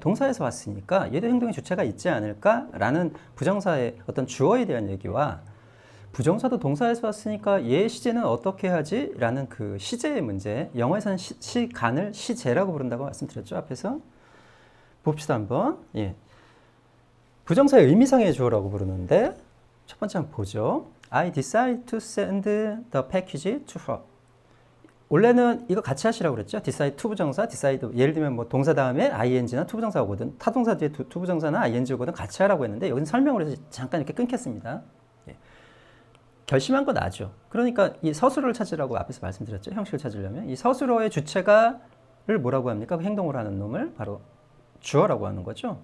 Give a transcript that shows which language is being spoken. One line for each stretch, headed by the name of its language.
Korean: 동사에서 왔으니까 얘도 행동의 주체가 있지 않을까라는 부정사의 어떤 주어에 대한 얘기와 부정사도 동사에서 왔으니까 얘 시제는 어떻게 하지? 라는 그 시제의 문제, 영어에서는 시간을 시제라고 부른다고 말씀드렸죠, 앞에서. 봅시다 한번. 예. 부정사의 의미상의 주어라고 부르는데 첫 번째 한번 보죠.
English: I decide to send the package to her.
Korean: 원래는 이거 같이 하시라고 그랬죠. decide to 부정사, decide 예를 들면 뭐 동사 다음에 ing나 to 부정사 오거든. 타동사 뒤에 to 부정사나 ing 오거든. 같이 하라고 했는데 여기는 설명을 해서 잠깐 이렇게 끊겠습니다. 예. 결심한 거 나죠. 그러니까 이 서술어를 찾으라고 앞에서 말씀드렸죠. 형식을 찾으려면 이 서술어의 주체가를 뭐라고 합니까? 그 행동을 하는 놈을 바로 주어라고 하는 거죠.